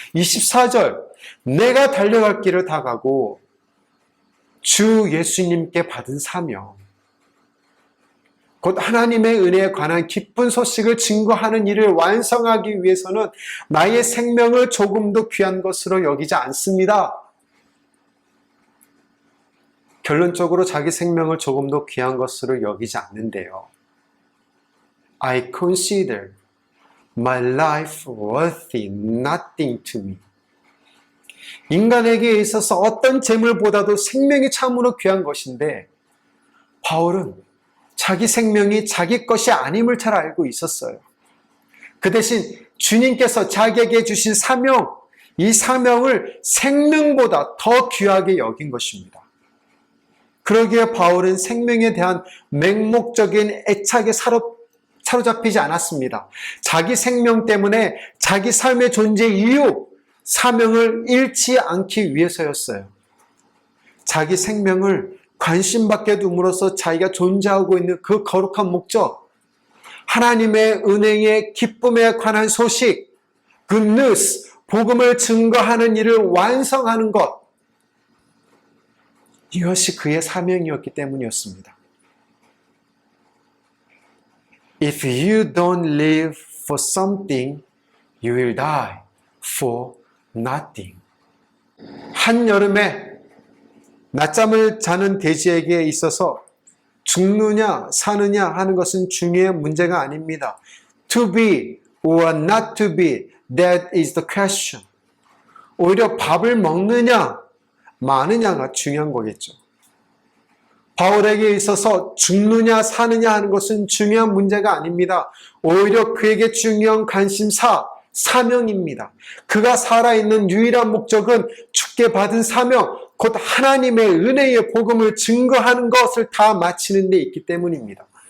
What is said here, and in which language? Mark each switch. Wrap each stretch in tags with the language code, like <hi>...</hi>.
<ko>24절, 내가 달려갈 길을 다 가고 주 예수님께 받은 사명, 곧 하나님의 은혜에 관한 기쁜 소식을 증거하는 일을 완성하기 위해서는 나의 생명을 조금도 귀한 것으로 여기지 않습니다. 결론적으로 자기 생명을 조금도 귀한 것으로 여기지 않는데요.</ko> <en>I consider my life worthy nothing to me.</en> <ko>인간에게 있어서 어떤 재물보다도 생명이 참으로 귀한 것인데 바울은 자기 생명이 자기 것이 아님을 잘 알고 있었어요. 그 대신 주님께서 자기에게 주신 사명, 이 사명을 생명보다 더 귀하게 여긴 것입니다. 그러기에 바울은 생명에 대한 맹목적인 애착에 사로잡히지 않았습니다. 자기 생명 때문에 자기 삶의 존재 이유, 사명을 잃지 않기 위해서였어요. 자기 생명을 관심받게 둠으로써 자기가 존재하고 있는 그 거룩한 목적, 하나님의 은혜의 기쁨에 관한 소식,</ko> <en>good news,</en> <ko>복음을 증거하는 일을 완성하는 것, 이것이 그의 사명이었기 때문이었습니다.</ko> <en>If you don't live for something, you will die for nothing.</en> <ko>한여름에 낮잠을 자는 돼지에게 있어서 죽느냐 사느냐 하는 것은 중요한 문제가 아닙니다.</ko> <en>To be or not to be, that is the question.</en> <ko>오히려 밥을 먹느냐 마느냐가 중요한 거겠죠. 바울에게 있어서 죽느냐 사느냐 하는 것은 중요한 문제가 아닙니다. 오히려 그에게 중요한 관심사, 사명입니다. 그가 살아있는 유일한 목적은 주께 받은 사명, 곧 하나님의 은혜의 복음을 증거하는 것을 다 마치는 데 있기 때문입니다.</ko>